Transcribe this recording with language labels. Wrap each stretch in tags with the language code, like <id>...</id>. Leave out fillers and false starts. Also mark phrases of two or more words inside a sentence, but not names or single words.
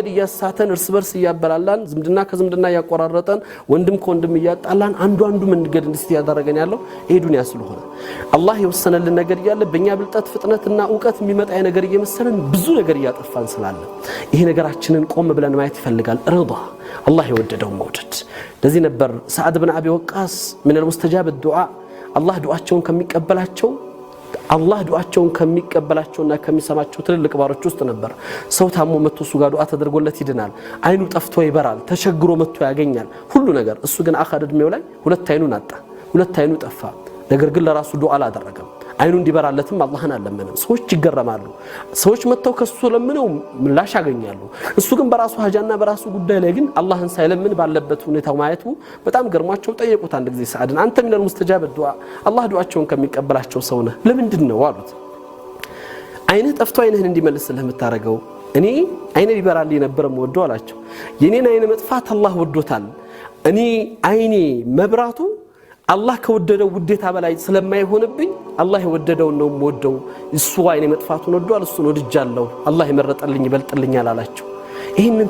<am>እያሳተን እርስ በርስ እያበላላን ዝምድና ከዝምድና እያቆራረጠን ወንድም ከወንድም እያጣላን አንዱ መንገድ እንድስት ያደረገን ያለው ይሄ ዱንያ ስለሆነ አላህ የወሰነልን ነገር ያለ በእኛ ብልጠት ፍጥነትና ዕውቀት የሚመጣ ነገር እየመሰለን ብዙ ነገር እያጠፋን ስላለ ይሄ ነገራችንን ቆም ብለን ማየት ይፈልጋል። ሪዳ አላህ የወደደው መውደድ። ለዚህ ነበር ሰዓድ ብን አቢ ወቃስ</am> <ar>من المستجاب الدعاء</ar> <am>አላህ ዱዓቸውን ከሚቀበላቸውና ከሚሰማቸው ትልልቅ ባሮች ውስጥ ነበር። ሰው ታሞ መጥቶ እሱ ጋር ዱዓ ተደርጎለት ይድናል። አይኑ ጠፍቶ ይበራል። ተቸግሮ መጥቶ ያገኛል ሁሉ ነገር። እሱ ግን አኻር እድሜው ላይ ሁለት አይኑን አጣ፣ ሁለት አይኑ ጠፋ። ነገር ግን ለራሱ ዱዓ አላደረገም። አይኑ እንዲበራለትም አላህን አለመነም። ሰዎች ይገረማሉ። ሰዎች መተው ከሱ ለምነው ምላሽ ያገኛሉ። እሱ ግን በራሱ ሀጃና በራሱ ጉዳይ ላይ ግን አላህን ሳይለምን ባለበት ሁኔታው ማየቱ በጣም ገርሟቸው ጠየቁት። አንድ ጊዜ ሰዓድን አንተ ምን</am> <ar>المستجاب الدعاء</ar> <am>አላህ ዱዓቸውን ከሚቀበላቸው ሰው ነህ ለምንድን ነው አሉት። አይንህ ጠፍቶ አይንህን እንዲመልስልህ የምታረገው እኔ አይኔ ቢበራልኝ ነበር ወዶ አላቸው። የኔን አይን መጥፋት አላህ ወዶታል። እኔ አይኔ መብራቱ አላህ ከወደደው ውዴታ በላይ ስለማይሆንብኝ አላህ የወደደው ነው የምወደው እሱ አይኔ መጥፋቱን ወዷል እሱን ወድጃለሁ አላህ የመረጠልኝ ይበልጥልኛል አላቸው ይሄንን</am>